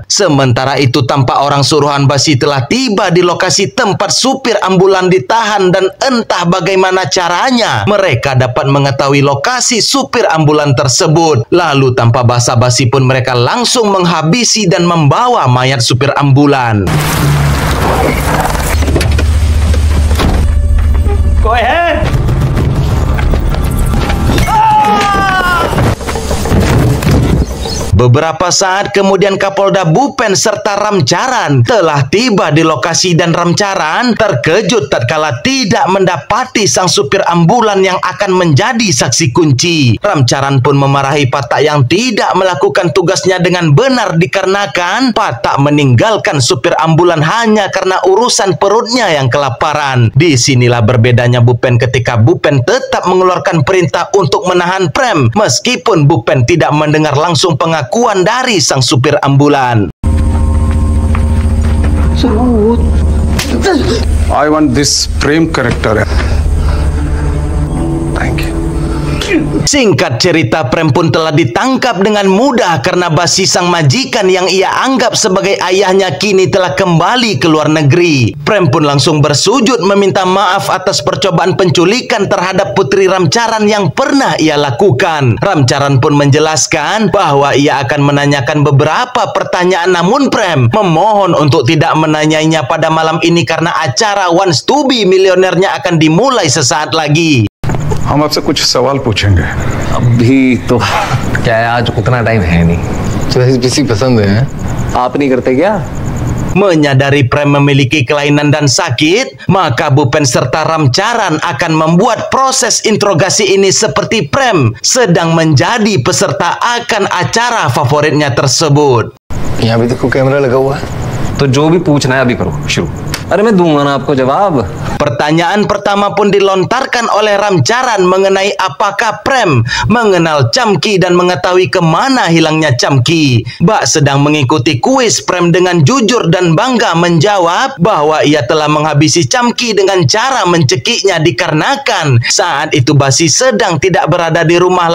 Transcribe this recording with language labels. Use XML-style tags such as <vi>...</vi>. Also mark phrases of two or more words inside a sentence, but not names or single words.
<id>Sementara itu tampak orang suruhan Basi telah tiba di lokasi tempat supir ambulan ditahan, dan entah bagaimana caranya mereka dapat mengetahui lokasi supir ambulan tersebut. Lalu tanpa basa-basi pun mereka langsung menghabisi dan membawa mayat supir ambulan.</id> <en>Go ahead.</en> <id>Beberapa saat kemudian Kapolda Bhupen serta Ramcharan telah tiba di lokasi, dan Ramcharan terkejut tatkala tidak mendapati sang supir ambulan yang akan menjadi saksi kunci. Ramcharan pun memarahi Patak yang tidak melakukan tugasnya dengan benar dikarenakan Patak meninggalkan supir ambulan hanya karena urusan perutnya yang kelaparan. Disinilah berbedanya Bhupen ketika Bhupen tetap mengeluarkan perintah untuk menahan Prem meskipun Bhupen tidak mendengar langsung pengakuan dari sang supir ambulan.</id> <en>I want this Prem character. Thank you.</en> <id>Singkat cerita, Prem pun telah ditangkap dengan mudah karena Basi sang majikan yang ia anggap sebagai ayahnya kini telah kembali ke luar negeri. Prem pun langsung bersujud meminta maaf atas percobaan penculikan terhadap putri Ramcharan yang pernah ia lakukan. Ramcharan pun menjelaskan bahwa ia akan menanyakan beberapa pertanyaan, namun Prem memohon untuk tidak menanyainya pada malam ini karena acara Wants to Be Millionaire-nya akan dimulai sesaat lagi.</id> <hi>हम आपसे कुछ सवाल पूछेंगे। अभी तो क्या है, आज उतना टाइम है नहीं। जो किसी पसंद है आप नहीं करते क्या?</hi> <id>Menyadari Prem memiliki kelainan dan sakit, maka Bhupen serta Ramcharan akan membuat proses interogasi ini seperti Prem sedang menjadi peserta akan acara favoritnya tersebut.</id> <hi>यहाँ भी देखो कैमरा लगा हुआ है, तो जो भी पूछना है अभी करो शुरू। अरे मैं दूंगा ना आपको जवाब।</hi> <id>Pertanyaan pertama pun dilontarkan oleh Ramcharan mengenai apakah Prem mengenal Chamki dan mengetahui kemana hilangnya Chamki. Bak sedang mengikuti kuis, Prem dengan jujur dan bangga menjawab bahwa ia telah menghabisi Chamki dengan cara mencekiknya dikarenakan saat itu Basi sedang tidak berada di rumah.</id>